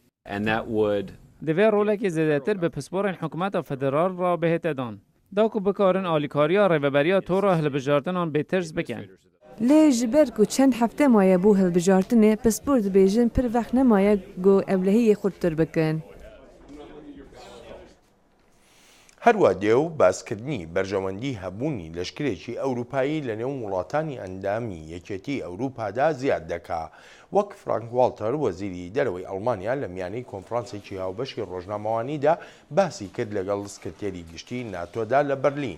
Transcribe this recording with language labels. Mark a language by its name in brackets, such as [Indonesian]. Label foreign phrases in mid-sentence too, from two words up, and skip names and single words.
[Kurdish] Divê rolekê zêdetir bi pisporên hikûmeta federal re bihête dan. Daku bikarin alîkariya rêveberiya tora hilbijartinan bêtirs bikin. Lê ji ber ku çend hefte maye bû hilbijartinê pispor dibêjin pir vext nemaye got evlehiyê xurttir bikin. [Central Kurdish] هەروە دێو باسکردنی بەرژەوەندی هەبوونی لەشکرێکی ئەوروپایی لە نێو وڵاتانی ئەندامی یەکێتی ئەوروپادا زیاد دەکا. وەک فرانک والتەر وەزیری دەرەوەی ئەڵمانیا لە میانەی کۆنفرانسێکی هاوبەشی ڕۆژنامەوانیدا باسی کرد لەگەڵ سکرتێری گشتی ناتۆدا لە بەرلین.